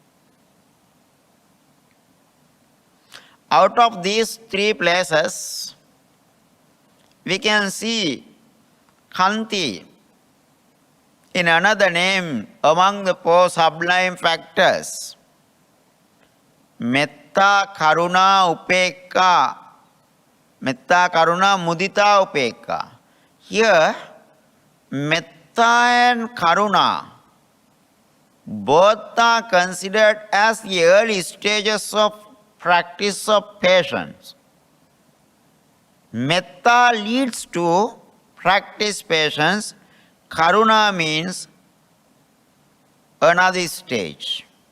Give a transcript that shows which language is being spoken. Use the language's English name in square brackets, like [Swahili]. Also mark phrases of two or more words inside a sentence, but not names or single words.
[English] Out of these three places, we can see Khanti in another name among the four sublime factors. [Pali] Metta, Karuna, Upekka. Metta, Karuna, Mudita, Upekka. [English] Here, Metta and Karuna both are considered as the early stages of practice of patience. Metta leads to practice patience. Karuna means another stage.